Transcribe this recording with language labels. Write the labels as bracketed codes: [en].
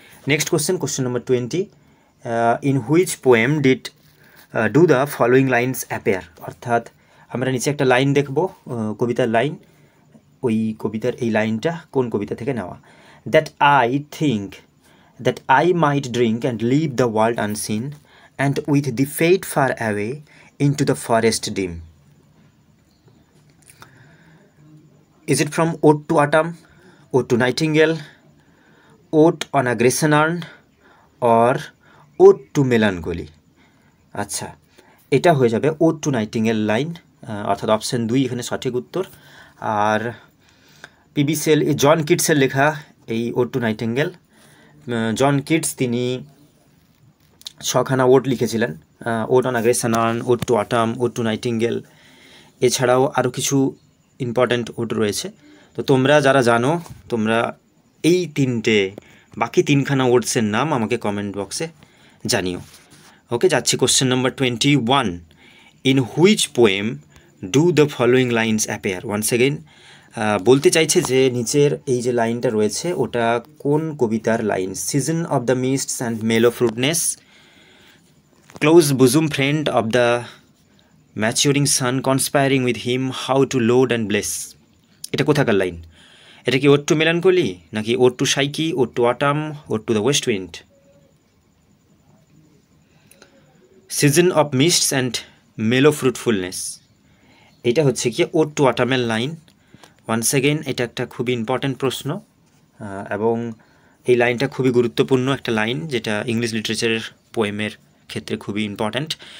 [en] next question number 20, in which poem did do the following lines appear, [bn] অর্থাৎ আমরা নিচে একটা লাইন দেখব, কবিতার লাইন, ওই কবিতার এই লাইনটা কোন কবিতা থেকে নেওয়া। [en] That I think that I might drink and leave the world unseen and with the fate far away into the forest dim. Is it from Ode to Autumn, Ode to Nightingale, Ode on a Grecian Urn or Ode to Melancholy? [bn] আচ্ছা, এটা হয়ে যাবে Ode to Nightingale line, অর্থাৎ option 2 এখানে সঠিক উত্তর। আর PB shell জন কিটসের লেখা এই Ode to Nightingale, John Keats তিনি 6খানা ওড লিখেছিলেন, ode on a গ্রেসিয়ান earn, ode to autumn, ode to nightingale, এছাড়াও আরও কিছু ইম্পর্ট্যান্ট ওড রয়েছে। তো তোমরা যারা জানো তোমরা এই বাকি 3খানা ওডসের নাম আমাকে কমেন্ট বক্সে জানিও। [en] Okay, যাচ্ছি question number 21, in which poem do the following lines appear. [bn] Once again বলতে চাইছে যে নিচের এই যে লাইনটা রয়েছে ওটা কোন কবিতার line. [en] season of the mists and mellow fruitness, close bosom friend of the maturing sun, conspiring with him how to load and bless, [bn] এটা কোথাকার লাইন? এটা কি ওড টু মেলানকলি, নাকি ode to psyche, ode to autumn, ode to the West wind? [en] season of mists and mellow fruitfulness, [bn] এটা হচ্ছে কি ode to অটামের line. Once again এটা একটা খুবই ইম্পর্ট্যান্ট প্রশ্ন, এবং এই লাইনটা খুবই গুরুত্বপূর্ণ একটা লাইন যেটা ইংলিশ লিটারেচারের পোয়েমের ক্ষেত্রে খুবই ইম্পর্ট্যান্ট।